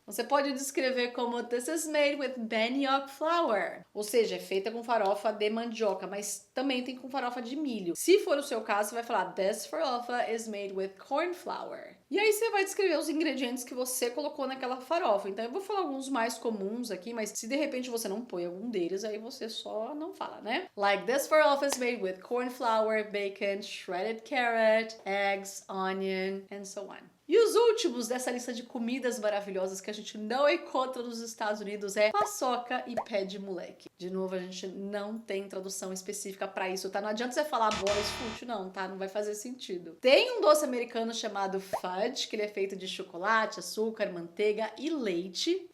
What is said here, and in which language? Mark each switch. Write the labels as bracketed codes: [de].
[pt] Você pode descrever como [en] this is made with manioc flour, [pt] ou seja, é feita com farofa de mandioca, mas também tem com farofa de milho. Se for o seu caso, você vai falar [en] this farofa is made with corn flour. [pt] E aí você vai descrever os ingredientes que você colocou naquela farofa. Então eu vou falar alguns mais comuns aqui, mas se de repente você não põe algum deles, aí você só não fala, né? [en] Like this farofa is made with corn flour, bacon, shredded carrot, eggs, onion, and so on. [pt] E os últimos dessa lista de comidas maravilhosas que a gente não encontra nos Estados Unidos é paçoca e pé de moleque. De novo, a gente não tem tradução específica pra isso, tá? Não adianta você falar boys food, não, tá? Não vai fazer sentido. Tem um doce americano chamado fudge, que ele é feito de chocolate, açúcar, manteiga e leite.